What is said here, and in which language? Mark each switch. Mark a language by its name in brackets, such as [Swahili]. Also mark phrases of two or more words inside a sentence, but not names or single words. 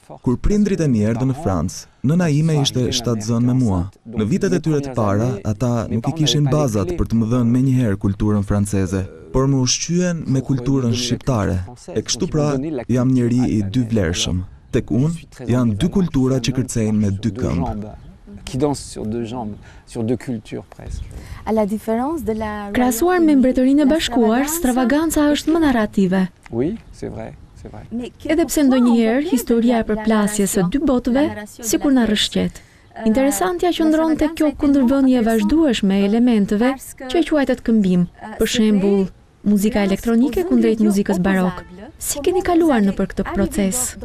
[Albanian] Kur prindrit e mi erdhën në Francë, nëna ime ishte shtatzën me mua. Në vitet e tyre të para, ata nuk I kishin bazat për të më dhënë menjëherë kulturën franceze, por më ushqyen me kulturën shqiptare. E kështu pra, jam njeri I dy vlerëshëm. Tek unë, janë dy kultura që kërcejnë me dy këmbë. [French] Qui danse sur deux jambes, sur deux cultures presque. [Albanian] Krahasuar me Mbretërinë e Bashkuar, Stravaganza është më narrative. [French] Oui, c'est vrai, c'est vrai. [Albanian] Edhe pse ndonjëherë historia e përplasjes së dy botëve sikur na rrëshqet. Interesantja qëndron tek kjo kundërvënie e vazhdueshme e elementeve që e quajtet këmbim. Për shembull, muzika elektronike kundrejt muzikës barok. Si keni kaluar nëpër këtë proces?